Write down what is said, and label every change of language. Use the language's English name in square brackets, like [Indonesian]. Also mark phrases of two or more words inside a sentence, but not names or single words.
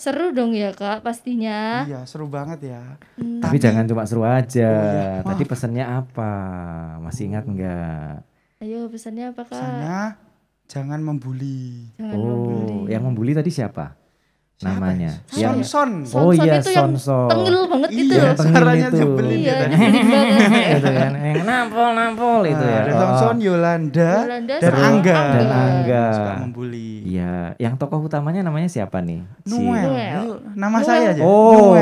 [Indonesian] Seru dong ya Kak pastinya. Iya seru banget ya. Tapi jangan cuma seru aja. iya. Tadi pesannya apa? Masih ingat nggak? Ayo pesannya apa Kak? Pesannya jangan membuli. Jangan membuli. Yang membuli tadi siapa? Namanya. Son. Oh Son iya, itu yang Son. tengil banget gitu Iya, loh. suaranya itu. nyebelin Iya, ya. nyebelin banget. Gitu kan. Yang nampol itu ya. Ada Son, Yolanda, Yolanda dan sama Angga. Dan Angga. Suka membuli. Iya, yang tokoh utamanya namanya siapa nih? Noel. Nama saya aja. Oh,